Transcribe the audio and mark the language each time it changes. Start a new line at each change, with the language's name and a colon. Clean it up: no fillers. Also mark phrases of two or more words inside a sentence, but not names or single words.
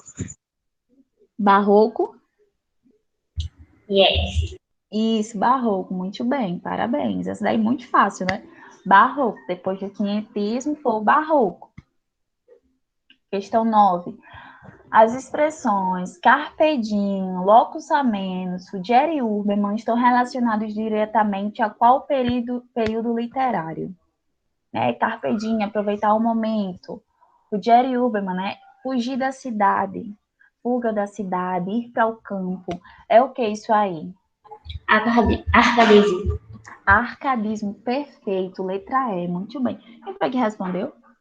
Portuguese: Barroco? Yes. Isso, barroco, muito bem, parabéns. Essa daí é muito fácil, né? Barroco, depois do quinhentismo foi o barroco. Questão 9. As expressões
Latin: carpe diem, locus amenus, fugere urbem
Portuguese: estão relacionados diretamente a qual período literário? Né?
Latin: Carpe diem,
Portuguese: aproveitar o momento.
Latin: Fugere urbem, né?
Portuguese: Fugir da cidade, fuga da cidade, ir para o campo. É o que isso aí? Arcadismo. Arcadismo, perfeito, letra E, muito bem. Quem foi que respondeu?